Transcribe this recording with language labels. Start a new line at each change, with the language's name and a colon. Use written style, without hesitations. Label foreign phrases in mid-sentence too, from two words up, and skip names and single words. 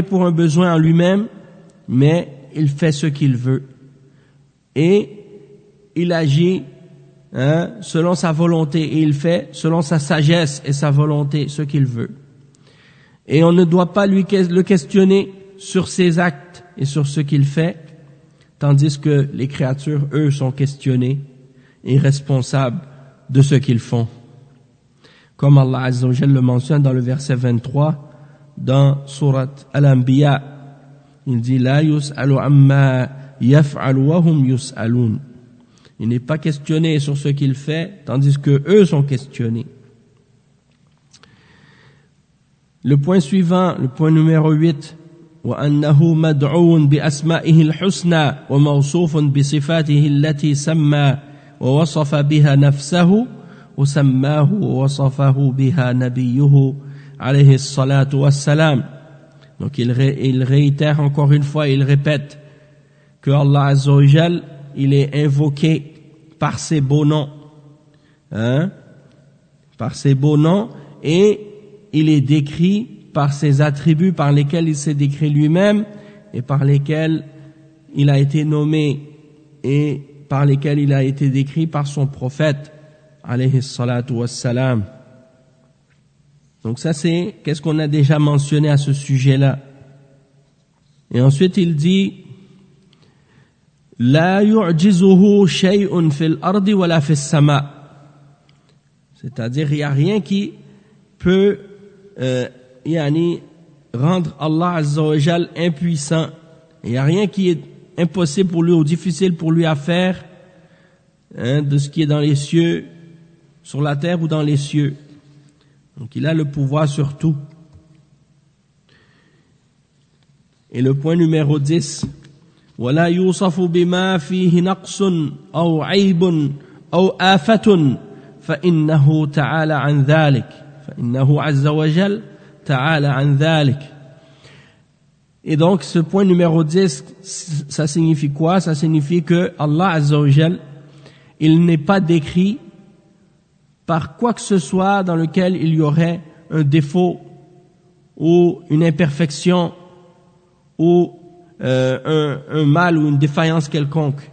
French: pour un besoin en lui-même, mais il fait ce qu'il veut, et il agit selon sa volonté, et il fait selon sa sagesse et sa volonté ce qu'il veut, et on ne doit pas le questionner sur ses actes et sur ce qu'il fait, tandis que les créatures, eux, sont questionnées et responsables de ce qu'ils font. Comme
Arabic: الله عز وجل
French: le mentionne dans le verset 23 dans sourate Al-Anbiya, il dit
Arabic: لا يسأل عما يفعل وهم يسألون.
French: Il n'est pas questionné sur ce qu'il fait, tandis que eux sont questionnés. Le point suivant, le point numéro 8,
Arabic: وأنه مدعو بأسمائه الحسنى وموصوف بصفاته التي سمى ووصف بها نفسه وسماه ووصفه بها نبيه عليه الصلاة والسلام.
French: Donc il réitère encore une fois, il répète que
Arabic: الله عز وجل,
French: il est invoqué par ses beaux noms, par ses beaux noms, et il est décrit par ses attributs par lesquels il s'est décrit lui-même et par lesquels il a été nommé et par lesquels il a été décrit par son prophète
Arabic: عليه الصلاة والسلام.
French: Donc ça c'est qu'est-ce qu'on a déjà mentionné à ce sujet-là. Et ensuite il dit
Arabic: لا يعجزه شيء في الأرض ولا في السماء'.
French: C'est-à-dire il n'y a rien qui peut rendre
Arabic: الله عز وجل
French: impuissant. Il n'y a rien qui est impossible pour lui ou difficile pour lui à faire de ce qui est dans les cieux, sur la terre ou dans les cieux. Donc il a le pouvoir sur tout. Et le point numéro 10,
Arabic: وَلَا يُوصَفُ بِمَا فِيهِ نَقْصٌ أَوْ عَيْبٌ أَوْ آفَةٌ فَإِنَّهُ تَعَالَى عَنْ ذَلِكَ فَإِنَّهُ عَزَّ وَجَلَّ تَعَالَى عَنْ ذَلِكَ.
French: Et donc ce point numéro 10, ça signifie quoi? Ça signifie que
Arabic: الله عز وجل,
French: il n'est pas décrit par quoi que ce soit dans lequel il y aurait un défaut ou une imperfection ou un mal ou une défaillance quelconque.